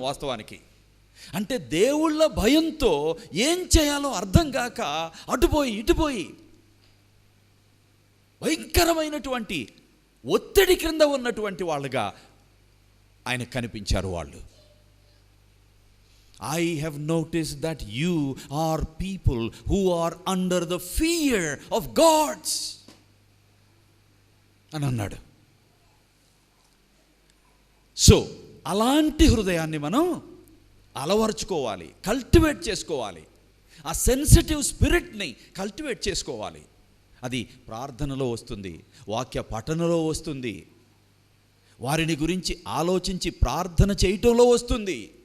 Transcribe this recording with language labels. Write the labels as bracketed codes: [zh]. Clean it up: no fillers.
[te] వాస్తవానికి అంటే దేవుళ్ళ భయంతో ఏం చేయాలో అర్థం కాక అటుపోయి ఇటుపోయి భయంకరమైనటువంటి ఒత్తిడి క్రింద ఉన్నటువంటి వాళ్ళుగా ఆయన కనిపించారు వాళ్ళు. [en] I have noticed that you are people who are under the fear of gods [te] అని అన్నాడు. సో అలాంటి హృదయాన్ని మనం అలవరుచుకోవాలి, కల్టివేట్ చేసుకోవాలి. ఆ సెన్సిటివ్ స్పిరిట్ని కల్టివేట్ చేసుకోవాలి. అది ప్రార్థనలో వస్తుంది, వాక్య పఠనలో వస్తుంది, వారిని గురించి ఆలోచించి ప్రార్థన చేయటంలో వస్తుంది.